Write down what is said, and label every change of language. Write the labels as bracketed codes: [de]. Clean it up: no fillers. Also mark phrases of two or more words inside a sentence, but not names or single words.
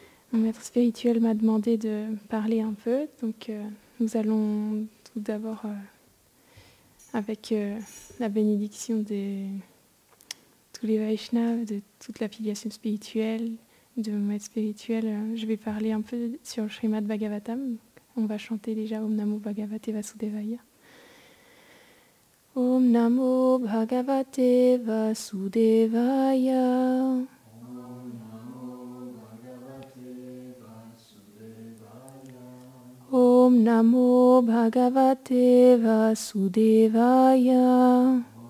[fr] Mon maître spirituel m'a demandé de parler un peu, donc nous allons tout d'abord, avec la bénédiction de tous les Vaishnavas, de toute la filiation spirituelle, de mon maître spirituel, je vais parler un peu sur le Srimad Bhagavatam. On va chanter déjà [sa] ओं नमो भगवते वासुदेवाय. ओं नमो भगवते वासुदेवाय. ओं नमो भगवते वासुदेवाय.